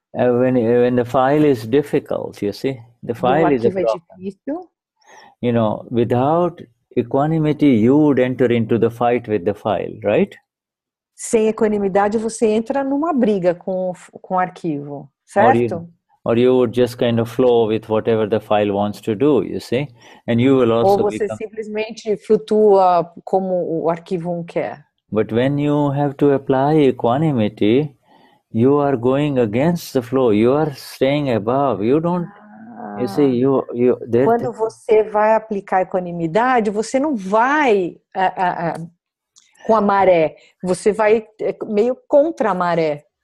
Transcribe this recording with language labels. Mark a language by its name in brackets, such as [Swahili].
[English] When the file is difficult, you see, the file is a problem. [Portuguese] Difícil. [English] You know, without equanimity, you would enter into the fight with the file, right? [Portuguese] Sem equanimidade, você entra numa briga com o arquivo, certo? [English] Or you would just kind of flow with whatever the file wants to do, you see? And you will also [Portuguese] Ou você simplesmente flutua como o arquivo quer. [English] But when you have to apply equanimity, you are going against the flow. You are staying above. You don't. You see, [Portuguese] quando você vai aplicar equanimidade, você não vai com a maré. Você vai meio contra a maré.